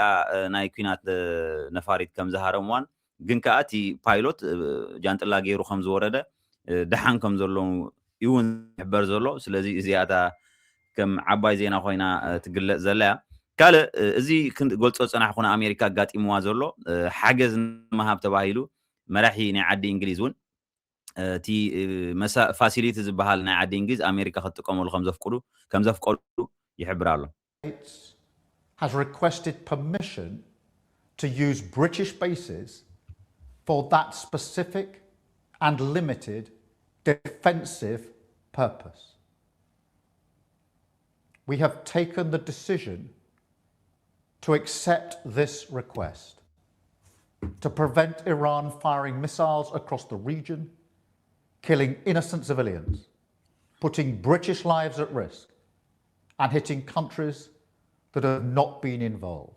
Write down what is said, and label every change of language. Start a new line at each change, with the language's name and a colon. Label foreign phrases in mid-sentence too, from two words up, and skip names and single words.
Tigrinya: ናይ ኩናት ነፋሪት ከም ዝሃረምዋን ግን ከዓ እቲ ፓይሎት ጃንጥላ ገይሩ ከም ዝወረደ ድሓን ከም ዘለዉ እውን ይሕበር ዘሎ ስለዚ እዚኣታ ከም ዓባይ ዜና ኮይና ትግለጽ ዘላያ ካልእ እዚ ክንገልጾ ፀናሕኩና ኣሜሪካ ኣጋጢምዋ ዘሎ ሓገዝ ንምሃብ ተባሂሉ መራሒ ናይ ዓዲ እንግሊዝ እውን እቲ ፋሲሊቲ ዝበሃል ናይ ዓዲ እንግሊዝ ኣሜሪካ ክትጥቀመሉ ከም ዘፍቀዱ ይሕብር ኣሎ
English: has requested permission to use British bases for that specific and limited defensive purpose. We have taken the decision to accept this request to prevent Iran firing missiles across the region, killing innocent civilians, putting British lives at risk, and hitting countries that have not been involved.